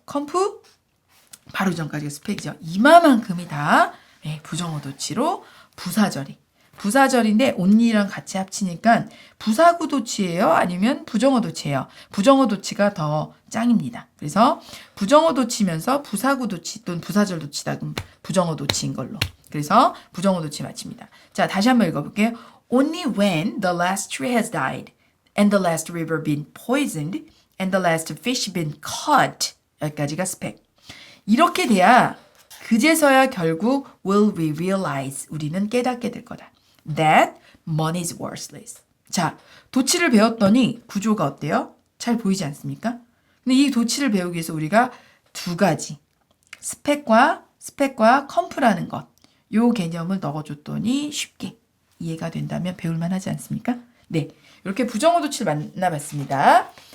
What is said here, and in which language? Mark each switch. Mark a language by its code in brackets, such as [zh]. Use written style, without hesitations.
[ko] 컴프 바로 전까지가 스펙이죠. 이마만큼이 다 부정어 도치로 부사절인데 only랑 같이 합치니까 부사구 도치예요? 아니면 부정어 도치예요? 부정어 도치가 더 짱입니다. 그래서 부정어 도치면서 부사구 도치 또는 부사절 도치다 그럼 부정어 도치인 걸로. 그래서 부정어 도치 맞춥니다. 자, 다시 한번 읽어볼게요. [en] Only when the last tree has died and the last river been poisoned and the last fish been caught [ko] 여기까지가 스펙. 이렇게 돼야 그제서야 결국 [en] will we realize [ko] 우리는 깨닫게 될 거다. [en] That money is worthless. [ko] 자, 도치를 배웠더니 구조가 어때요? 잘 보이지 않습니까? 근데 이 도치를 배우기 위해서 우리가 두 가지 스펙과 컴프라는 것, 요 개념을 넣어줬더니 쉽게 이해가 된다면 배울만 하지 않습니까? 네, 이렇게 부정어 도치를 만나봤습니다.